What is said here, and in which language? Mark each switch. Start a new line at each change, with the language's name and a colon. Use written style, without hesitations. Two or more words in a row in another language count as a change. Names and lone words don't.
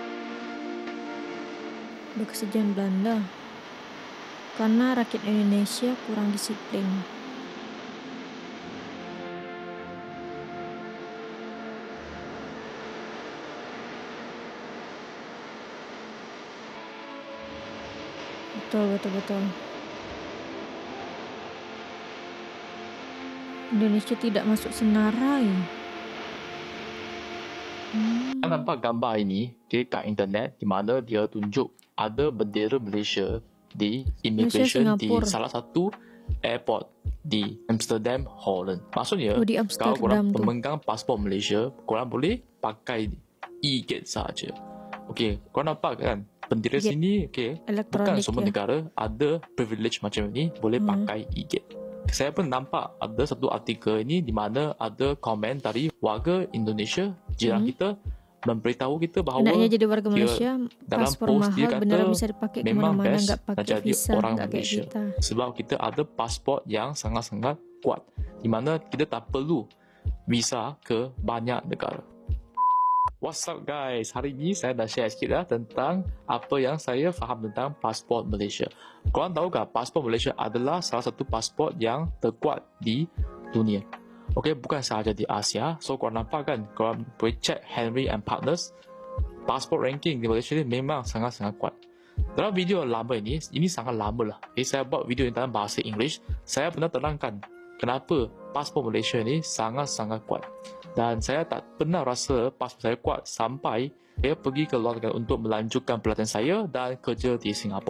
Indonesian: Udah kesejahteraan Belanda. Karena rakyat Indonesia kurang disiplin. Betul.
Malay: Indonesia tidak masuk senarai. Nampak gambar ini kat internet di mana dia tunjuk ada bendera Malaysia di immigration di salah satu airport di Amsterdam, Holland. Maksudnya kalau korang pemegang pasport Malaysia, korang boleh pakai e-gate saja. Okey, korang nampak kan bendera sini, bukan semua negara ada privilege macam ini boleh pakai e-gate. Saya pun nampak ada satu artikel ini di mana ada komen dari warga Indonesia, jiran kita, memberitahu kita bahawa jadi warga Malaysia,
Indonesian: paspor mahal beneran bisa dipakai kemana-mana, nggak pakai visa, orang nggak kayak Malaysia. kita.
Malay: Sebab kita ada paspor yang sangat-sangat kuat, di mana kita tak perlu visa ke banyak negara.
English: What's up guys,
Malay: hari ini saya dah share sikit lah tentang apa yang saya faham tentang pasport Malaysia. Korang tahu tak, pasport Malaysia adalah salah satu pasport yang terkuat di dunia. Okey, bukan sahaja di Asia. So korang nampak kan, korang boleh check Henry and Partners,
English: passport ranking
Malay: di Malaysia ni memang sangat-sangat kuat. Dalam video lama ini sangat lama lah. Saya buat video dalam bahasa English. Saya pernah terangkan kenapa pasport Malaysia ni sangat-sangat kuat. Dan saya tak pernah rasa pasport saya kuat sampai saya pergi ke luar negara untuk melanjutkan pelatihan saya dan kerja di Singapura.